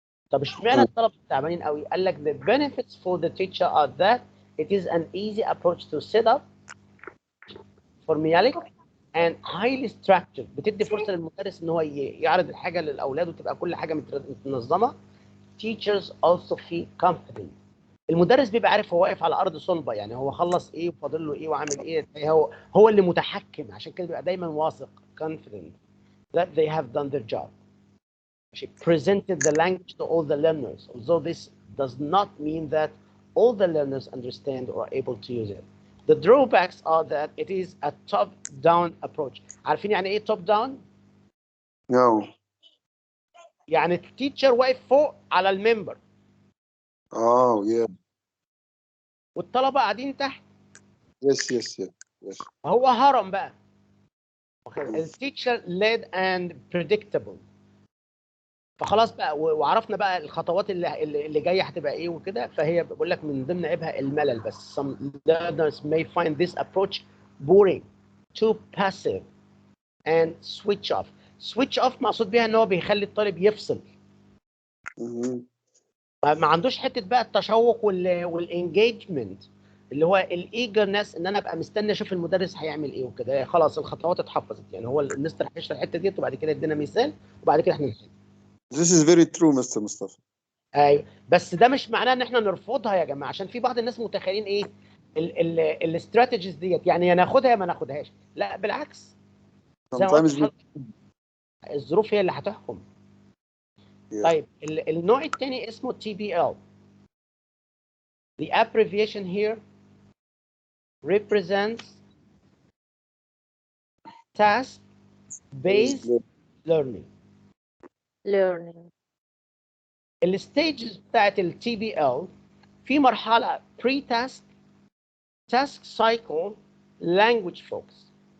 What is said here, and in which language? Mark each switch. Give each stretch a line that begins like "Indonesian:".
Arabic: طب اشمعنى الطلبه التعبانين قوي؟ قال لك
English: the benefits for the teacher are that it is an easy approach to set up formulaic and highly structured.
Arabic: بتدي فرصه للمدرس ان هو يعرض الحاجه للاولاد وتبقى كل حاجه متنظمه.
English: Teachers also feel confident.
Arabic: المدرس بيبقى عارف هو واقف على ارض صلبه، يعني هو خلص ايه وفاضل له ايه وعامل ايه، هو اللي متحكم، عشان كده بيبقى دايما واثق
English: confident that they have done their job. She presented the language to all the learners, although this does not mean that all the learners understand or are able to use it. The drawbacks are that it is a top-down approach.
Arabic: عارفين يعني ايه top-down؟
English: No.
Arabic: يعني التيتشر واقف فوق على الممبر.
English: Oh yeah.
Arabic: والطلبه قاعدين تحت.
English: Yes, yes, yes, yes.
Arabic: هو هرم بقى.
English: التيتشر led and predictable.
Arabic: فخلاص بقى وعرفنا بقى الخطوات اللي جايه هتبقى ايه وكده. فهي بقول لك من ضمن عيبها الملل بس.
English: Some learners may find this approach boring, too passive, and switch off.
Arabic: switch off مقصود بيها ان هو بيخلي الطالب يفصل. ما عندوش حته بقى التشوق والانجيجمنت اللي هو الايجرنس ان انا ابقى مستني اشوف المدرس هيعمل ايه وكده. خلاص الخطوات اتحفظت. يعني هو المستر هيشرح الحته دي وبعد كده ادينا مثال وبعد كده احنا نحل.
English: This is very true, Mr. Mustafa.
Arabic: ايوه بس ده مش معناه ان احنا نرفضها يا جماعه، عشان في بعض الناس متخيلين ايه الاستراتيجيز ديت يعني يا ناخدها يا ما ناخدهاش. لا بالعكس، زي ما قلت
English: Sometimes we...
Arabic: لحضرتك الظروف هي اللي هتحكم.
English: Yeah.
Arabic: طيب النوع الثاني اسمه TBL.
English: The abbreviation here represents task-based learning.
Arabic: الستيجز بتاعت التي بي ال في مرحله بري تاسك، تاسك سايكل، لانجوج فوكس.